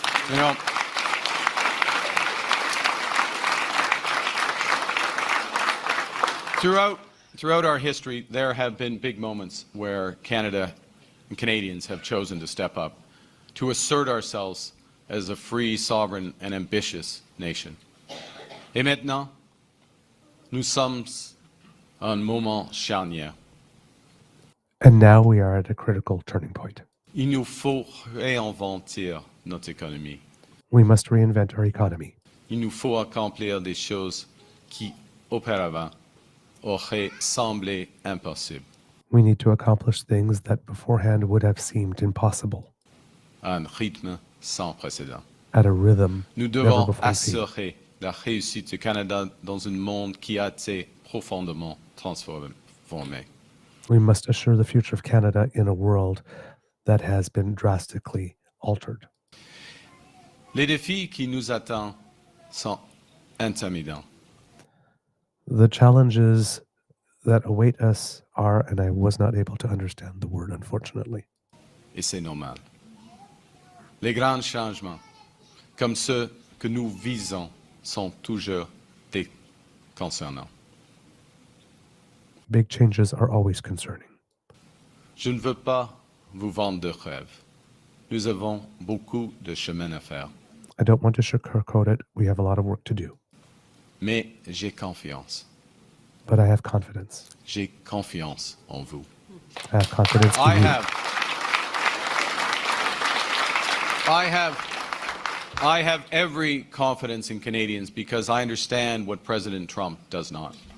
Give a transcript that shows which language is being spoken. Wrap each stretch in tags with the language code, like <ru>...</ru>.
<en>You know, throughout our history, there have been big moments where Canada and Canadians have chosen to step up, to assert ourselves as a free, sovereign, and ambitious nation.</en> <fr>Et maintenant, nous sommes à un moment charnière.</fr> <en>And now we are at a critical turning point.</en> <fr>Il nous faut réinventer notre économie.</fr> <en>We must reinvent our economy.</en> <fr>Il nous faut accomplir des choses qui, auparavant, auraient semblé impossibles.</fr> <en>We need to accomplish things that beforehand would have seemed impossible.</en> <fr>À un rythme sans précédent.</fr> <en>At a rhythm</en> <fr>Nous</fr> <en>never</en> <fr>devons</fr> <en>before seen.</en> <fr>assurer la réussite du Canada dans un monde qui a été profondément transformé.</fr> <en>We must assure the future of Canada in a world that has been drastically altered.</en> <fr>Les défis qui nous attendent sont intimidants.</fr> <en>The challenges that await us are, and I was not able to understand the word, unfortunately.</en> <fr>Et c'est normal. Les grands changements, comme ceux que nous visons, sont toujours déconcernants.</fr> <en>Big changes are always concerning.</en> <fr>Je ne veux pas vous vendre de rêves. Nous avons beaucoup de chemin à faire.</fr> <en>I don't want to sugarcoat it. We have a lot of work to do.</en> <fr>Mais j'ai confiance.</fr> <en>But I have confidence.</en> <fr>J'ai confiance en vous.</fr> <en>I have confidence in you. I have every confidence in Canadians because I understand what President Trump does not.</en>